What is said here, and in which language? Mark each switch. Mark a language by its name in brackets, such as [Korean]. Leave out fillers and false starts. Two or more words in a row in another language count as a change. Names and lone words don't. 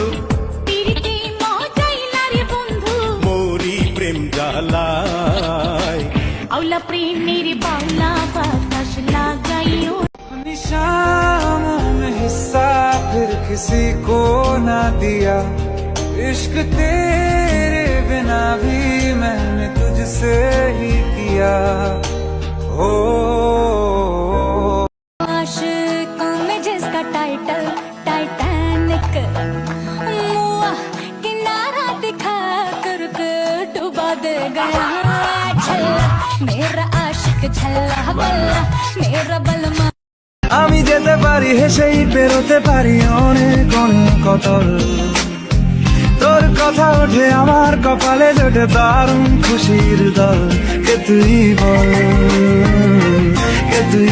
[Bangla] প্রীতি মজাইলা রে বন্ধু, মোরি প্রেম জ্বালায় আউলা প্রেমের বাউলা বাতাস লাগাইও। [Hindi] निशानों में हिस्सा फिर किसी को ना दिया, इश्क तेरे बिना भी मैंने तुझसे ही किया। हो आशिकों में जिसका टाइटल टाइटैनिक, मुआ किनारा दिखा कर डुबा दे गया। झल्ला मेरा आशिक झल्ला बल्ला मेरा बलमा। [Bangla] আমি যেতে পারি হেসেই পেরোতে পারি অনেক অনেক অতল, তোর কথা ওঠে আমার কপালে জোটে দারুণ খুশির দল। কে তুই বল, কে তুই?